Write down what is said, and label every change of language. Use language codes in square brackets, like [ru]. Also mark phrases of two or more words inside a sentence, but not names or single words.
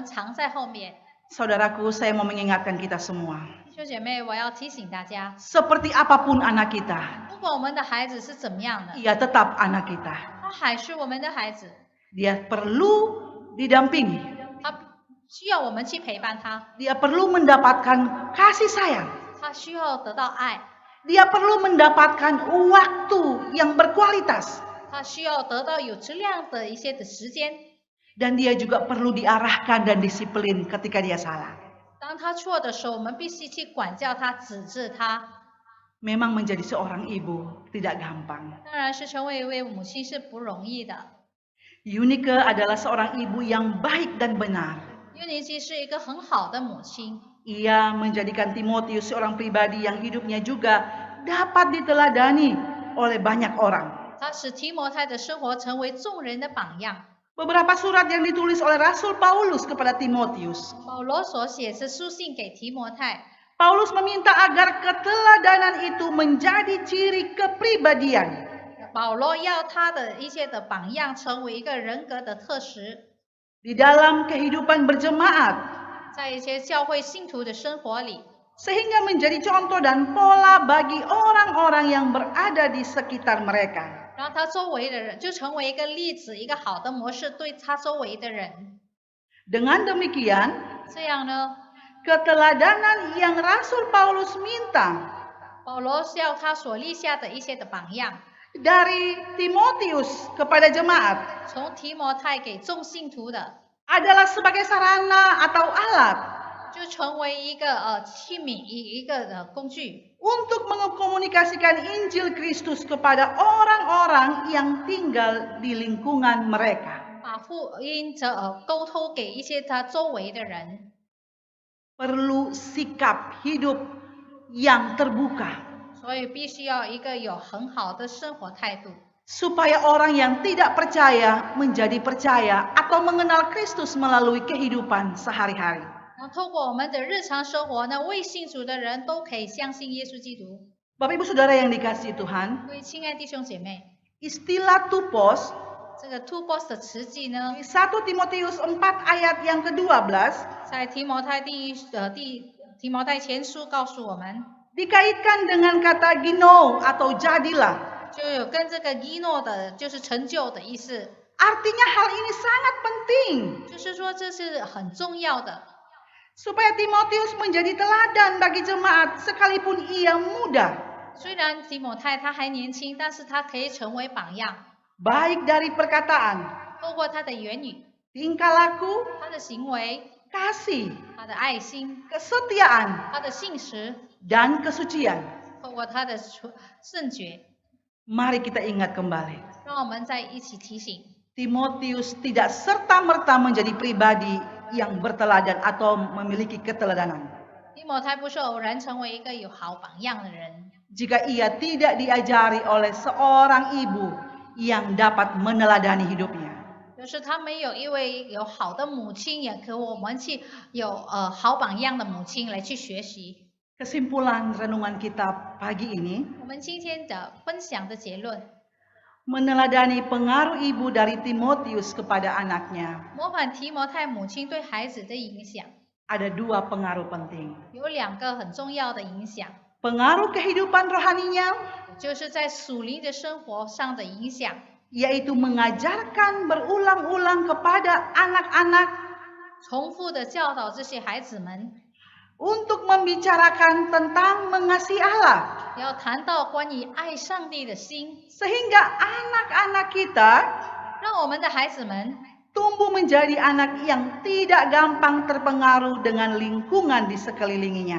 [zh] 甚至我们多少时候把他们藏在后面， [id] Saudaraku, saya mau mengingatkan kita semua. [zh] 弟兄姐妹，我要提醒大家， [id] Seperti apapun anak kita, [zh] 不管我们的孩子是怎么样的， [id] ia tetap anak kita. [zh] 他还是我们的孩子， [id] Dia perlu didampingi. [zh] 他需要我们去陪伴他， [id] Dia perlu mendapatkan kasih sayang. [zh] 他需要得到爱， [id] Dia perlu mendapatkan waktu yang berkualitas. [zh] 他需要得到有质量的一些的时间。 [id] Dan dia juga perlu diarahkan dan disiplin ketika dia salah. [zh] 当他错的时候，我们必须去管教他、指示他。 [id] Memang menjadi seorang ibu tidak gampang. [zh] 当然是成为一位母亲是不容易的。 [id] Yunike adalah seorang ibu yang baik dan benar. [zh] 约尼基是一个很好的母亲， [id] Ia menjadikan Timotius seorang pribadi yang hidupnya juga dapat diteladani oleh banyak orang. [zh] 他使提摩太的生活成为众人的榜样。 [id] Beberapa surat yang ditulis oleh Rasul Paulus kepada Timotius. [zh] 保罗所写是书信给提摩太， [id] Paulus meminta agar keteladanan itu menjadi ciri kepribadian. [zh] 保罗要他的一些的榜样成为一个人格的特质， [id] Di dalam kehidupan berjemaat, [zh] 在一些教会信徒的生活里， [id] sehingga menjadi contoh dan pola bagi orang-orang yang berada di sekitar mereka. [zh] 让他周围的人就成为一个例子，一个好的模式对他周围的人。 [id] Dengan demikian, [zh] 这样呢， [id] keteladanan yang Rasul Paulus minta [zh] 保罗是要他所立下的一些的榜样， [id] dari Timotius kepada jemaat [zh] 从提摩太给众信徒的， [id] adalah sebagai sarana atau alat [zh] 就成为一个器皿，一个工具， [id] untuk mengkomunikasikan Injil Kristus kepada orang-orang yang tinggal di lingkungan mereka. [zh] 把福音沟通给一些他周围的人。 [id] Perlu sikap hidup yang terbuka [zh] 所以必须要一个有很好的生活态度， [id] supaya orang yang tidak percaya menjadi percaya atau mengenal Kristus melalui kehidupan sehari-hari. [zh] 然后透过我们的日常生活呢，未信主的人都可以相信耶稣基督。 [id] Bapak Ibu Saudara yang dikasihi Tuhan, [zh] 各位亲爱的弟兄姐妹， [id] istilah tupos [zh] 这个 to boss 的词句呢， [id] di 1 Timotius 4 ayat yang ke-12 [zh] 在提摩太提摩太前书告诉我们， [id] dikaitkan dengan kata gino atau jadilah. [zh] 就有跟这个 gino 的，就是成就的意思， [id] Artinya hal ini sangat penting [zh] 就是说这是很重要的， [id] supaya Timotius menjadi teladan bagi jemaat sekalipun ia muda, [zh] 虽然提摩太他还年轻，但是他可以成为榜样， [id] baik dari perkataan, [zh] 透过他的言语、 [id] tingkah laku, [zh] 他的行为、 [id] kasih, [zh] 他的爱心、 [id] kesetiaan, [zh] 他的信实， [id] dan kesucian. [zh] 透过他的圣洁， [id] Mari kita ingat kembali, [zh] 让我们再一起提醒， [id] Timotius tidak serta-merta menjadi pribadi yang berteladan atau memiliki keteladanan [zh] 提摩太不是偶然成为一个有好榜样的人， [id] jika ia tidak diajari oleh seorang ibu yang dapat meneladani hidupnya. [zh] 就是他没有一位有好的母亲，也和我们去有好榜样的母亲来去学习。 [id] Kesimpulan renungan kita pagi ini, [zh] 我们今天的分享的结论， [id] meneladani pengaruh ibu dari Timotius kepada anaknya, [zh] 模仿提摩太母亲对孩子的影响， [id] ada dua pengaruh penting. [zh] 有两个很重要的影响， [id] Pengaruh kehidupan rohaninya, [zh] 就是在属灵的生活上的影响， [id] yaitu mengajarkan berulang-ulang kepada anak-anak [zh] 重复的教导这些孩子们， [id] untuk membicarakan tentang mengasihi Allah, [zh] 要谈到关于爱上帝的心， [id] sehingga anak-anak kita [zh] 让我们的孩子们 [id] tumbuh menjadi anak yang tidak gampang terpengaruh dengan lingkungan di sekelilinginya,